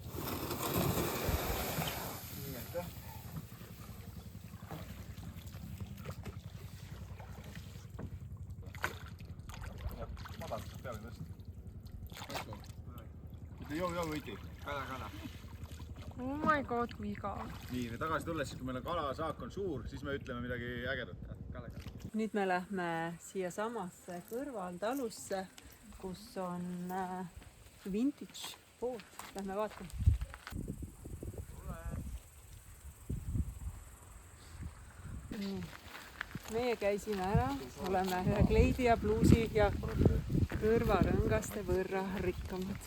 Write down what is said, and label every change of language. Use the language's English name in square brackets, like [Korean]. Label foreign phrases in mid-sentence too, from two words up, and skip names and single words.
[Estonian] Nii, aitäh. Madalalt peale tõsta. Ütle jõu võiti. Kala. [English] Oh my god, [Estonian] kui igav. Nii, me tagasi tulles, siis kui meil on kalasaak on suur, siis me ütleme midagi ägedat. nüüd me lähme siiasamasse kõrvaltalusse, kus on vintage pood. Lähme vaatame. Meie käisime ära, oleme ühe kleidi ja pluusi ja kõrvarõngaste võrra rikkamad.